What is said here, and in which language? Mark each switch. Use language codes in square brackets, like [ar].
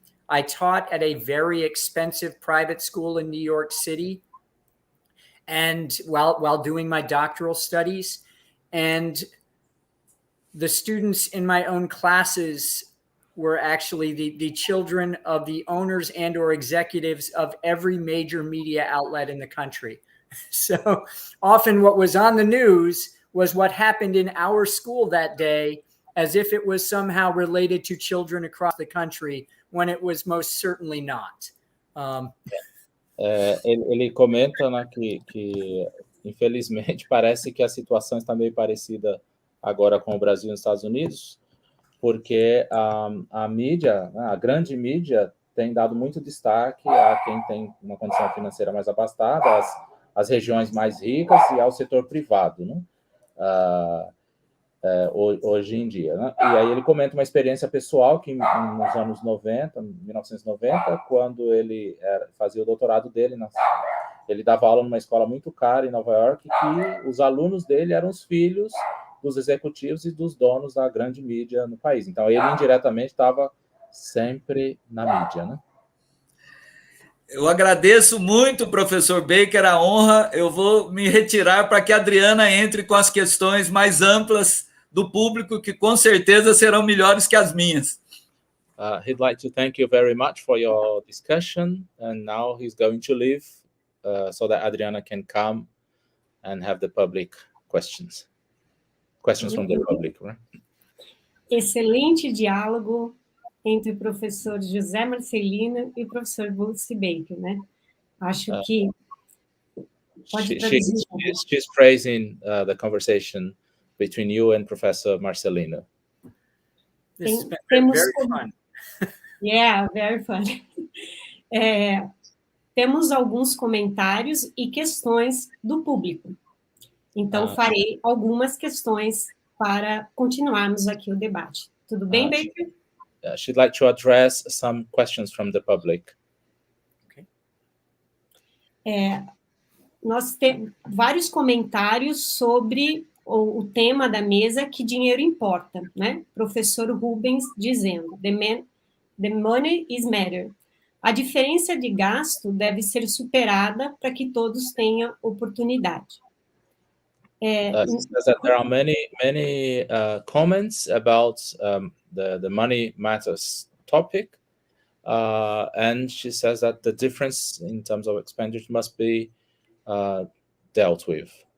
[en] I taught at a very expensive private school in New York City, and while doing my doctoral studies, and the students in my own classes were actually the children of the owners and or executives of every major media outlet in the country. So often what was on the news was what happened in our school that day, as if it was somehow related to children across the country, when it was most certainly not. [pt] Ele comenta, né, que infelizmente parece que a situação está meio parecida agora com o Brasil e os Estados Unidos, porque a mídia, né, a grande mídia, tem dado muito destaque a quem tem uma condição financeira mais abastada, às regiões mais ricas e ao setor privado, né? Hoje em dia, né? E aí ele comenta uma experiência pessoal que nos anos 90, 1990, quando ele fazia o doutorado dele, ele dava aula numa escola muito cara em Nova York, que os alunos dele eram os filhos dos executivos e dos donos da grande mídia no país. Então ele indiretamente estava sempre na mídia, né? Eu agradeço muito, professor Baker, a honra. Eu vou me retirar para que a Adriana entre com as questões mais amplas do público, que com certeza serão melhores que as minhas. [en] He'd like to thank you very much for your discussion, and now he's going to leave so that Adriana can come and have the public questions from the public, right? [pt] Excelente diálogo entre o professor José Marcelino e o professor Bruce Baker, né? Acho que pode traduzir. [en] She's praising the conversation between you and Professor Marcelino. This has been very fun. Yeah, very fun. [pt] Temos alguns comentários e questões do público. Então, farei algumas questões para continuarmos aqui o debate. Tudo bem, Baker? [en] She'd like to address some questions from the public. Okay. [pt] Nós temos vários comentários sobre o tema da mesa, que dinheiro importa, né? Professor Rubens dizendo, [en] the money is matter. [pt] A diferença de gasto deve ser superada para que todos tenham oportunidade. [en] She says that there are many comments about the money matters topic, and she says that the difference in terms of expenditure must be dealt with.